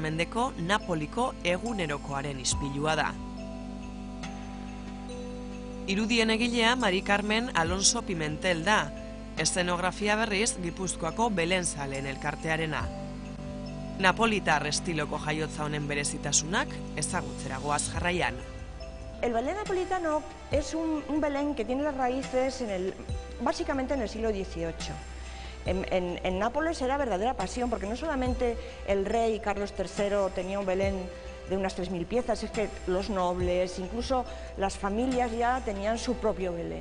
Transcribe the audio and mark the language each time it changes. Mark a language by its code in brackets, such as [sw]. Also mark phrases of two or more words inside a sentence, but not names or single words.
[eu] mendeko Napoliko egunerokoaren ispilua da. Irudien egilea Mari Carmen Alonso Pimentel da, eszenografia berriz Gipuzkoako Belenzaleen elkartearena. Napolitar estiloko jaiotza honen berezitasunak ezagutzera goaz jarraian. [es] El Belén napolitano es un Belén que tiene las raíces básicamente en el siglo XVIII. En Nápoles era verdadera pasión, porque no solamente el rey Carlos III tenía un Belén de unas 3.000 piezas, es que los nobles, incluso las familias ya tenían su propio Belén.